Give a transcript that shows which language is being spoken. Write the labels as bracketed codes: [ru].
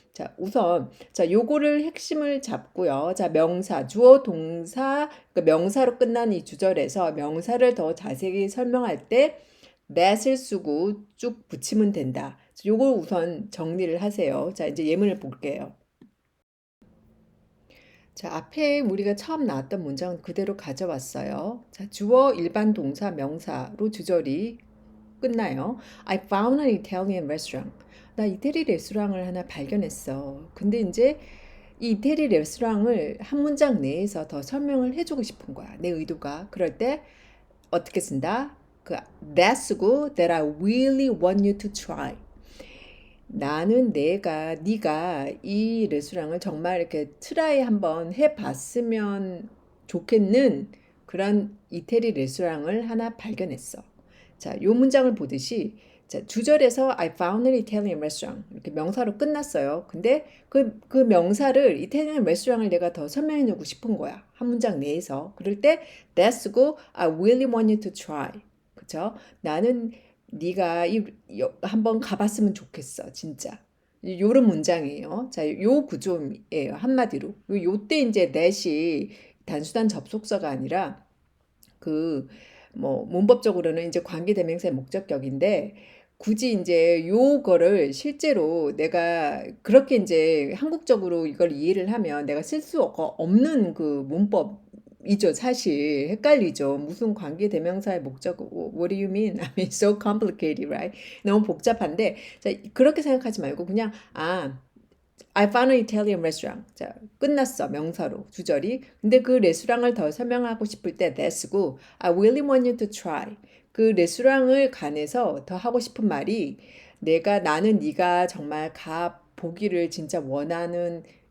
[ko] 자, 우선 자, 요거를 핵심을 잡고요. 자, 명사, 주어, 동사, 그 명사로 끝난 이 주절에서 명사를 더 자세히 설명할 때 that을 쓰고 쭉 붙이면 된다. 요걸 우선 정리를 하세요. 자, 이제 예문을 볼게요. 자, 앞에 우리가 처음 나왔던 문장은 그대로 가져왔어요. 자, 주어, 일반 동사, 명사로 주절이 끝나요. [en] I found an Italian restaurant. [ko] 나 이태리 레스토랑을 하나 발견했어. 근데 이제 이 이태리 레스토랑을 한 문장 내에서 더 설명을 해주고 싶은 거야. 내 의도가. 그럴 때 어떻게 쓴다? 그 [en] that [ko] 쓰고 [en] that I really want you to try. [ko] 나는 네가 이 레스토랑을 정말 이렇게 트라이 한번 해봤으면 좋겠는 그런 이태리 레스토랑을 하나 발견했어. 자, 요 문장을 보듯이 자, 주절에서 [en] I found an Italian restaurant [ko] 이렇게 명사로 끝났어요. 근데 그 명사를 이태리안 레스토랑을 내가 더 설명해주고 싶은 거야. 한 문장 내에서. 그럴 때 [en] that [ko] 쓰고 [en] I really want you to try. [ko] 그쵸? 나는 네가 한번 가봤으면 좋겠어, 진짜. 요런 문장이에요. 자, 요 구조예요, 한마디로. 요때 이제 that이 단수단 접속사가 아니라 그 뭐 문법적으로는 이제 관계대명사의 목적격인데 굳이 이제 요거를 실제로 내가 그렇게 이제 한국적으로 이걸 이해를 하면 내가 쓸 수 없는 그 문법이죠. 사실 헷갈리죠. 무슨 관계대명사의 목적 [en] What do you mean? I mean so complicated, right? [ko] 너무 복잡한데 자, 그렇게 생각하지 말고 그냥 [en] I found an Italian restaurant. [ko] 자, 끝났어. 명사로. 주절이. 근데 그 레스토랑을 더 설명하고 싶을 때 [en] that's고 I really want you to try. [ko] 그 레스토랑을 관해서 더 하고 싶은 말이 나는 네가 정말 가 보기를 진짜 원해.